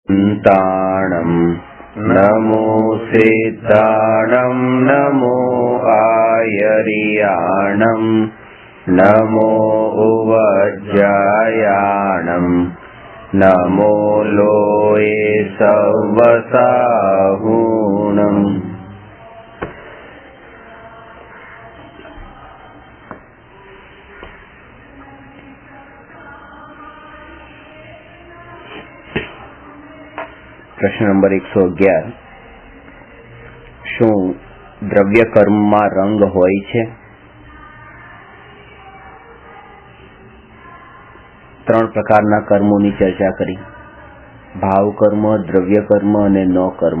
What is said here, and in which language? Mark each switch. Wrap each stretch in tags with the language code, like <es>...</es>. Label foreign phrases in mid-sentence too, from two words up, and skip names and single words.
<pra>ताणं नमो सिद्धाणं नमो आयर्याणं नमो उवज्जायाणं नमो लोये सवसाहुणम्।</pra> <hi>प्रश्न नंबर</hi> <gu>111 શું દ્રવ્ય કર્મમાં રંગ હોય છે? ત્રણ પ્રકારના કર્મોની ચર્ચા કરી, ભાવ કર્મ, દ્રવ્ય કર્મ અને ન કર્મ।</gu>